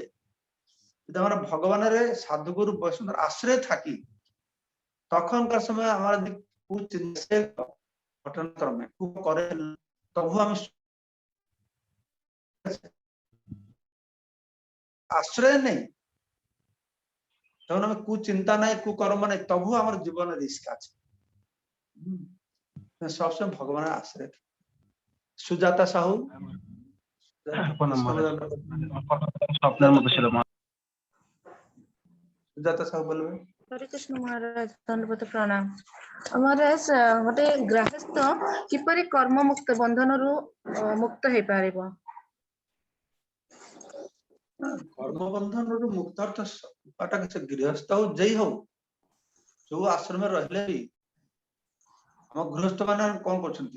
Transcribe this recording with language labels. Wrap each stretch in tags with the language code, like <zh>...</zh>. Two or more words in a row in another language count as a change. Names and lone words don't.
<bn>যদি আমরা ভগবানের সাধুগুরু বৈষ্ণবের আশ্রয়ে থাকি, তখনকার সময় আমরা ঘটনাক্রমে করে তবু আমি আশ্রয় নেই, তখন আমি কুচিন্তা নাই, কুকর্ম নাই, তবু আমার জীবনে রিস্ক আছে। সবসময় ভগবানের আশ্রয়। সুজাতা সাহু, স্বপ্নের মতো ছিল। সুজাতা সাহু বলবে। হরে কৃষ্ণ মহারাজ, দণ্ডবত প্রଣାମ।</bn> <or>ମହାରାଜ ଗୋଟେ ଗ୍ରାହସ୍ଥ କିପରି କର୍ମ ମୁକ୍ତ ବନ୍ଧନରୁ ମୁକ୍ତ ହେଇପାରିବ? କର୍ମବନ୍ଧନରୁ ମୁକ୍ତ ଅର୍ଥ ସେ ଗୃହସ୍ଥ ହଉ ଯେଇ ହଉ, ଯୋଉ ଆଶ୍ରମରେ ରହିଲେ ବି ଆମ ଗୃହସ୍ଥ ମାନେ କଣ କରୁଛନ୍ତି?</or>